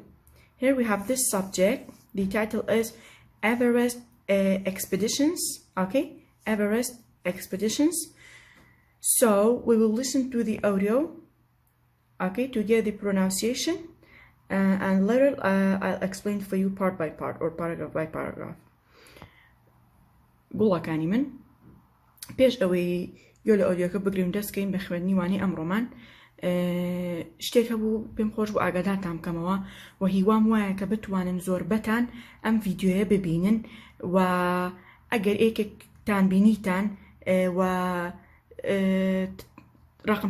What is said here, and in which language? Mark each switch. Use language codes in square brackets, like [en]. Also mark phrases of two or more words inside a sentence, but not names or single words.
[en] Here we have this subject. The title is Everest Expeditions. Okay, Everest Expeditions. So we will listen to the audio, okay, to get the pronunciation, and later I'll explain for you part by part or paragraph by paragraph. [ckb] گوڵەکانی من پێش ئەوەی گوێ لە ئۆدیۆکە بگرین دەستکەین بە خوێندنی وانەی ئەمڕۆمان شتێک هەبوو پێم خۆش بوو ئاگادارتان بکەمەوە و هیوام وایە کە بتوانن زۆربەتان ئەم ڤیدیۆیە ببینن و ئەگەر ئێکێکتان بینیتان و ڕقم